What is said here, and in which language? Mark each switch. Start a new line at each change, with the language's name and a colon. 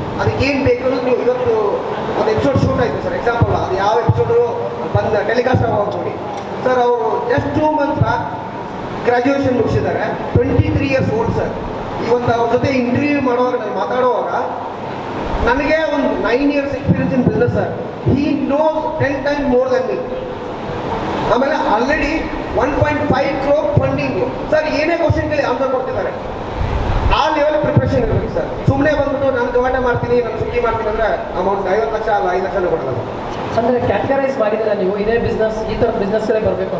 Kannada: ಅದಕ್ಕೆ ಏನು ಬೇಕು ಅನ್ನೋದು ನೀವು ಇವತ್ತು ಒಂದು ಎಪಿಸೋಡ್ ಶೂಟ್ ಆಯಿತು ಸರ್, ಎಕ್ಸಾಂಪಲ್ ಅದು ಯಾವ ಎಪಿಸೋಡು ಬಂದು ಟೆಲಿಕಾಸ್ಟ್ ಆಗೋದು ನೋಡಿ ಸರ್. ಅವರು just 2 months graduation ಮುಗಿಸಿದ್ದಾರೆ, 23 years old sir. ಇವತ್ತು ಅವ್ರ ಜೊತೆ ಇಂಟರ್ವ್ಯೂ ಮಾಡುವಾಗ ನಾನು ಮಾತಾಡುವಾಗ ನನಗೆ ಒಂದು 9 years experience in business sir.
English: He knows 10 times more than me.
Kannada: ಆಮೇಲೆ ಆಲ್ರೆಡಿ 1.5 crore ಫಂಡಿಂಗು ಸರ್. ಏನೇ ಕ್ವಶನ್ಗಳಿಗೆ ಆನ್ಸರ್ ಕೊಡ್ತಿದ್ದಾರೆ. ಆ ಲೆವೆಲ್ ಪ್ರಿಪ್ರೇಷನ್ ಇರಬೇಕು ಸರ್. ಸುಮ್ಮನೆ ಬಂದ್ಬಿಟ್ಟು ನಾನು ಜೊಮಾಟೊ ಮಾಡ್ತೀನಿ, ನಾನು ಸ್ವಿಗ್ಗಿ ಮಾಡ್ತೀನಿ ಅಂದರೆ ಅಮೌಂಟ್ 50 ಲಕ್ಷ ಅಲ್ಲ 5 ಲಕ್ಷನೂ ಕೊಡಲ್ಲ. ಅಂದರೆ ಕ್ಯಾಟಗರೈಸ್ ಮಾಡಿದ್ರೆ ನೀವು ಇದೇ ಬಿಸ್ನೆಸ್, ಈ ಥರ ಬಿಸ್ನೆಸ್ಗಳೇ ಬರಬೇಕು?